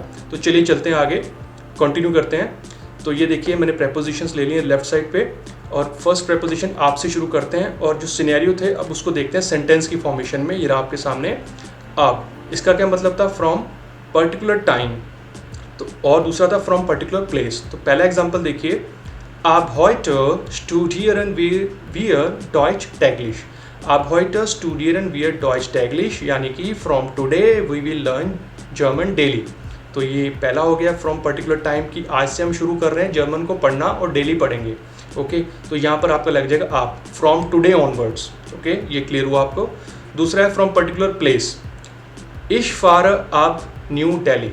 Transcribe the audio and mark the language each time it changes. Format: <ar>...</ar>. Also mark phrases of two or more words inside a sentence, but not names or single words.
<hi>तो चलिए चलते हैं आगे, कंटिन्यू करते हैं। तो ये देखिए मैंने प्रेपोजिशंस ले लिए</hi> <en>left side</en> <hi>पे, और</hi> <en>first preposition</en> <hi>आपसे शुरू करते हैं, और जो सिनेरियो थे अब उसको देखते हैं सेंटेंस की फॉर्मेशन में। ये रहा आपके सामने आप, इसका क्या मतलब था,</hi> <en>from particular time,</en> <hi>तो और दूसरा था</hi> <en>from particular place.</en> <hi>तो पहला एग्जांपल देखिए, आप</hi> <de>heute studieren wir Deutsch täglich। आप heute studieren wir Deutsch täglich,</de> <hi>यानी कि</hi> <en>from today we will learn German daily.</en> <hi>तो ये पहला हो गया</hi> <en>from particular time</en> <hi>की आज से हम शुरू कर रहे हैं जर्मन को पढ़ना और डेली पढ़ेंगे। ओके, तो यहाँ पर आपका लग जाएगा आप,</hi> <en>from today onwards.</en> <hi>ओके, ये क्लियर हुआ आपको। दूसरा है</hi> <en>from particular place,</en> <de>Ich fahr ab</de> <hi>न्यू दिल्ली।</hi>